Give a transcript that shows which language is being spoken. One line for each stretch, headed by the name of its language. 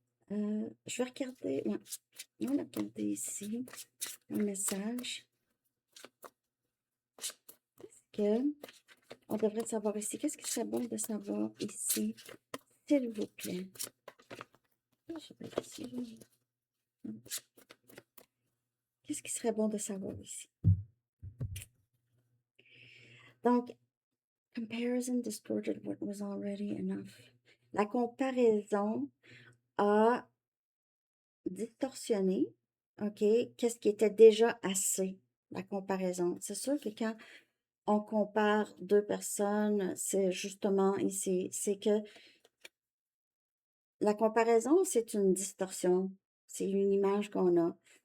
French: Je vais regarder, ouais, on va regarder ici, un message que on devrait savoir ici. Qu'est-ce qui serait bon de savoir ici, s'il vous plaît? Ah, je sais pas ici. Qu'est-ce qui serait bon de savoir ici?
English: Donc, comparison distorted what was already enough.
French: La comparaison a distorsionné, OK, qu'est-ce qui était déjà assez, la comparaison. C'est sûr que quand on compare deux personnes, c'est justement ici, c'est que la comparaison, c'est une distorsion, c'est une image qu'on a.